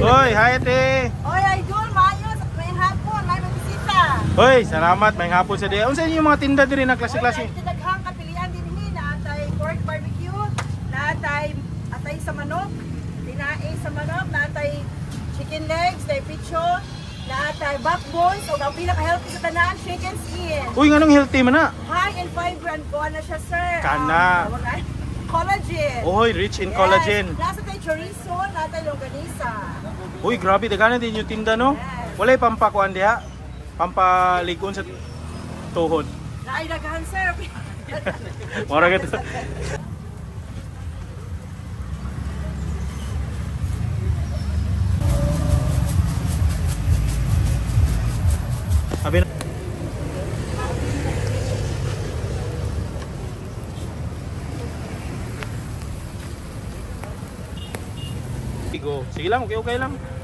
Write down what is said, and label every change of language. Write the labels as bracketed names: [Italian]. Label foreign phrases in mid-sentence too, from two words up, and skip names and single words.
[English] Say hi, ate. [Cebuano] Oy, idol, maayos. May hapon, may bisita. Hoy, salamat. May hapon sa diya. Unsa yung mga tinda diri na klase-klase? Oy, daghang kapilian din na atay [English] pork barbecue, [Cebuano] na atay sa manok, tinae sa manok, na atay [English] chicken legs, [Cebuano] na picho, na atay backbones, o ang pinaka-healthy sa tanan, [English] chicken skin. [Cebuano] Uy, nganong healthy man na? [English] High in fiber and [Cebuano] kuha na siya, [English] sir. [Cebuano] Kana. Collagen. Oy, [English] rich in collagen. [Cebuano] Nasa tayo chorizo, na atay longganisa. Uy, grabe, dagana din yung tinda, no? Yes. Walay pampakuan diha. Pampaligon sa tuhod. Naay daghan, sir. Mura ka to. Sabi na. Go. Sige lang, okay lang.